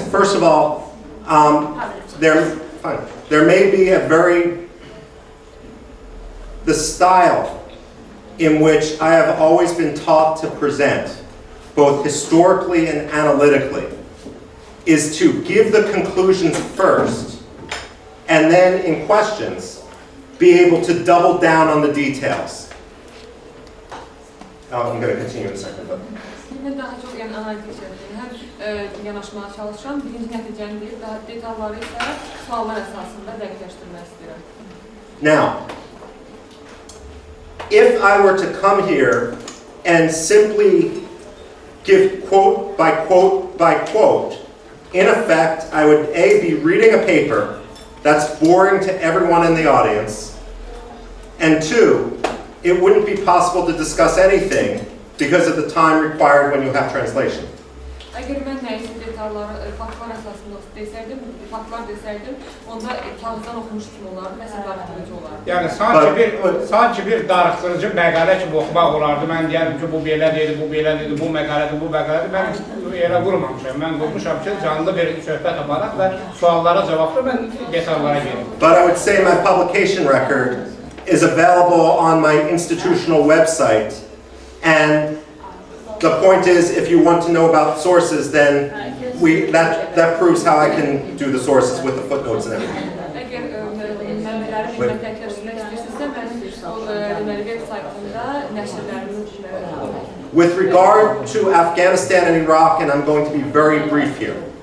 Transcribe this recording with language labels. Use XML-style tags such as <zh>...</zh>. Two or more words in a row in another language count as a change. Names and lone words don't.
<az>First of all, there may be the style in which I have always been taught to present, both historically and analytically, is to give the conclusions first, and then in questions, be able to double down on the details. I'm going to continue in a second. But. Daha çok analitik hem yanaşmaya çalışıram. Birinci nəticəni deyib, daha detalları isə suallar əsasında dəqiqləşdirmək istəyirəm.</az> <en>Now, if I were to come here and simply give quote by quote by quote, in effect, I would be reading a paper that's boring to everyone in the audience, and two, it wouldn't be possible to discuss anything because of the time required when you have translation.</en> <az>Əgər mən nəyisə detalları, faktlar əsasında faktlar desəydim, onda kağızdan oxumuş kimi olardı, nəsə darıxdırıcı olardı. Yəni sanki bir darıxdırıcı məqalə kimi oxumaq olardı. Mən deyərdim ki, bu belə deyil, bu belə deyil, bu məqalədir, bu məqalədir. Mən elə qurmamışam. Mən qurmuşam ki, canlı bir söhbət aparaq və suallara cavabla mən detallara gedim.</az> <en>But I would say my publication record is available on my institutional website, and the point is, if you want to know about sources, then that proves how I can do the sources with the footnotes and everything. With regard to Afghanistan and Iraq, and I'm going to be very brief here.</en>